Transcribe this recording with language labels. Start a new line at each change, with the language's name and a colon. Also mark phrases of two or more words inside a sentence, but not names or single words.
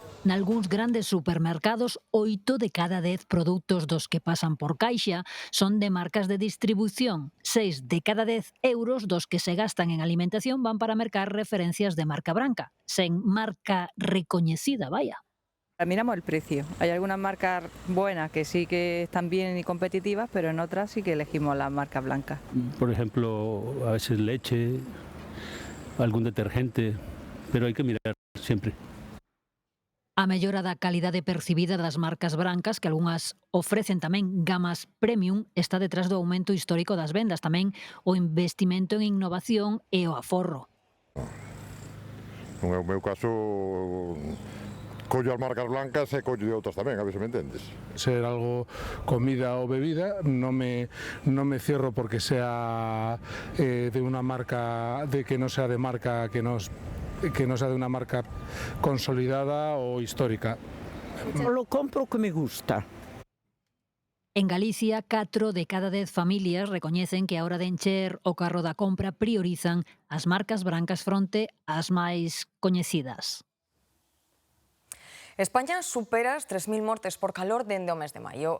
Galician: Nalgúns grandes supermercados, 8 de cada 10 produtos dos que pasan por caixa son de marcas de distribución. 6 de cada 10 euros dos que se gastan en alimentación van para mercar referencias de marca branca, sen marca recoñecida,
Spanish: vaya. Miramos el precio. Hay algunas marcas buenas que sí que están bien y competitivas, pero en otras sí que elegimos las marcas blancas. Por ejemplo, a veces leche, algún detergente, pero hay que mirar siempre.
Galician: A mellora da calidade percibida das marcas brancas, que algunhas ofrecen tamén gamas premium, está detrás do aumento histórico das vendas, tamén o investimento en innovación e o aforro. No meu caso, collo as marcas blancas e collo de outras tamén, a ver se me entendes.
Spanish: Ser algo comida o bebida, no me cierro porque sea de una marca, de que no sea de marca que no sea de una marca consolidada o histórica. Lo compro que me gusta.
Galician: En Galicia, 4 de cada 10 familias recoñecen que a hora de encher o carro da compra priorizan as marcas brancas fronte ás máis coñecidas. España supera as 3.000 mortes por calor dende o mes de maio.